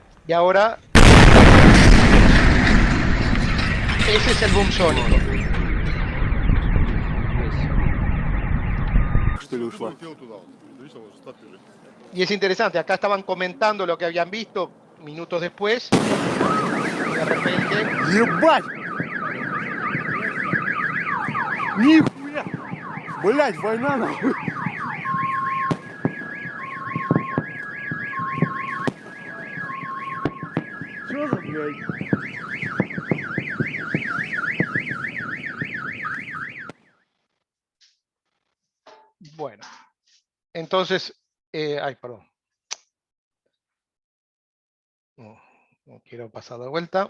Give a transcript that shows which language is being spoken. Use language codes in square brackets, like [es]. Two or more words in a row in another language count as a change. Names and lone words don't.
[es] Y ahora, ese es el boom sónico. Y es interesante, acá estaban comentando lo que habían visto minutos después, y de repente... [ru] Ебать! Нихуя! Блять, война нахуй! Чё за, блядь? [es] Bueno, entonces, ay, perdón. No quiero pasar de vuelta.